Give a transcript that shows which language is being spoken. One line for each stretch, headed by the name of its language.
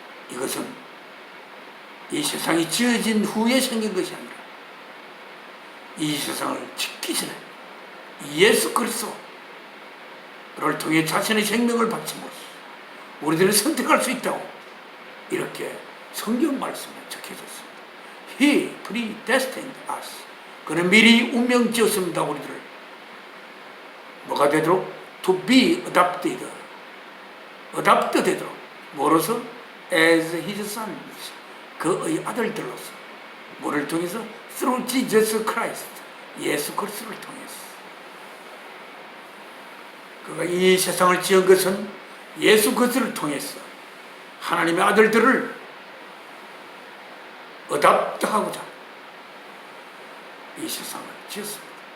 Korean: 이것은 이 세상이 지어진 후에 생긴 것이 아니라 이 세상을 짓기 전에 예수 그리스도를 통해 자신의 생명을 바침으로써 우리들을 선택할 수 있다고 이렇게 성경 말씀에 적혀졌습니다.
English: He predestined us.
Korean: 그는 미리 운명 지었습니다. 우리들을 뭐가 되도록?
English: To be adopted.
Korean: 어답트 되도록 뭐로서?
English: as his sons,
Korean: 그의 아들들로서. 뭐를 통해서?
English: through Jesus Christ,
Korean: 예수 그리스도를 통해서. 그가 이 세상을 지은 것은 예수 그리스도를 통해서 하나님의 아들들을 어답트하고자 이 세상을 지었습니다.